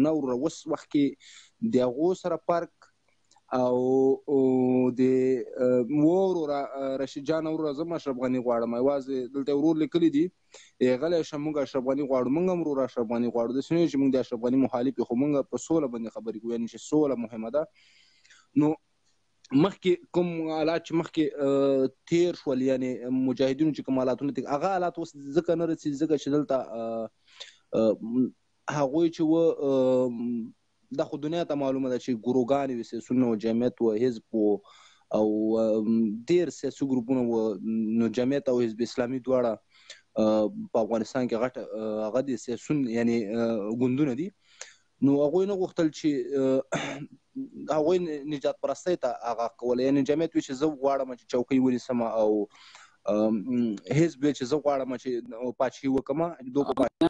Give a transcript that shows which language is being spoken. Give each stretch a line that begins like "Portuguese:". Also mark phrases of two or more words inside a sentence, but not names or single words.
Pashto: نه وروره اوس وخت کې د هغو سره فرق او د وروره رشید جان وروره زه هم اشرف غني غواړم، یوازې دلته ورور لیکلي دي غلی شه موږ اشرف غني غواړو، موږ هم وروره اشرف غني غواړو، داسې نه وي چې موږ د اشرف غني مخالف یو، خو موږ په سوله باندې خبرې کوو، یعنې چې سوله مهمه ده. نو مخکې کوم حالات چې مخکې تیر شول، یعنې مجاهدینو چې کوم حالاتونه هغه حالات اوس ځکه نه رسي، ځکه چې دلته هغوی چې و دا خو دنیا ته معلومه ده چې ګروګانې وې، سیاسونه و، جمعیت و، حزب و، او ډېر سیاسي ګروپونه و، نو جمعیت او حزب اسلامي دواړه په افغانستان کې غټ هغه دي سیاسون یعنې ګوندونه دي، نو هغوی نه غوښتل چې هغوی نجات پرستۍ ته هغه کوله، یعنې جمعیت وي چې زه غواړم چې چوکۍ ونیسم او حزب وي چې زه غواړم چې پاچاهي وکړم.